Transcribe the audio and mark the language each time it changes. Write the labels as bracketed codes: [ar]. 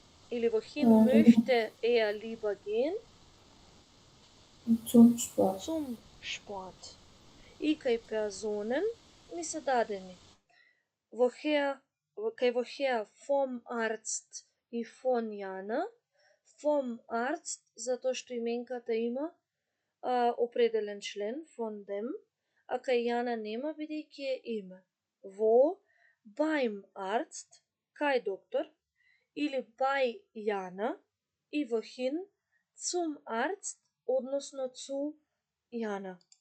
[mk] Или [de] wohin möchte er lieber gehen? Zum Sport. Zum Sport. [mk] И кај Personen ни се дадени. Кај [de] woher vom Arzt и von Jana. Vom Arzt, [mk] затоа што именката има определен член, [de] von dem, [mk] а кај Јана нема, бидејќи е име. [de] Во, beim Arzt, [mk] кај доктор, [de] или bei Jana, и wohin, zum Arzt, односно zu Jana.